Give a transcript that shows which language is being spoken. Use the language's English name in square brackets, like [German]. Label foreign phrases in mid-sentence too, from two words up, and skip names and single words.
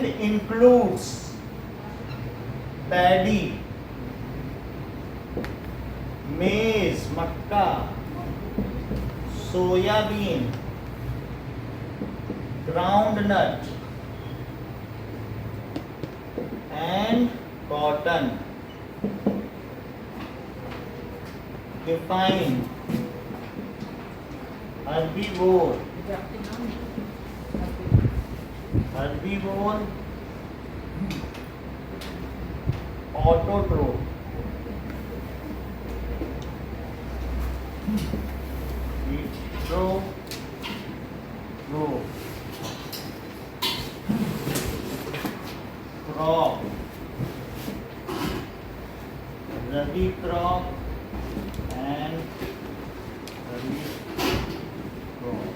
[English] and includes paddy, maize मक्का, soybean, groundnut and cotton। define herbivore, herbivore, autotroph, heterotroph, crop, rabi crop and rabi crop।